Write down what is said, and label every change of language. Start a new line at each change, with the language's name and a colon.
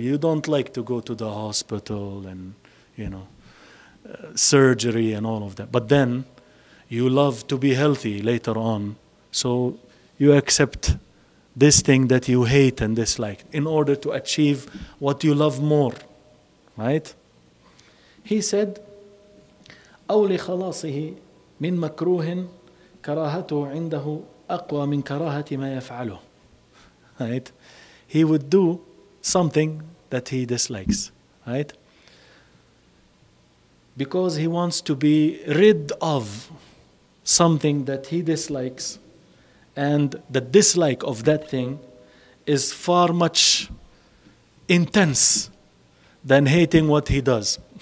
English: You don't like to go to the hospital and, surgery and all of that. But then you love to be healthy later on. So you accept this thing that you hate and dislike in order to achieve what you love more. Right? He said,
Arabic: أو لخلاصه من مكروه كراهته عنده أقوى من كراهة ما يفعله.
English: Right? He would do something that he dislikes, right? Because he wants to be rid of something that he dislikes, and the dislike of that thing is far much intense than hating what he does.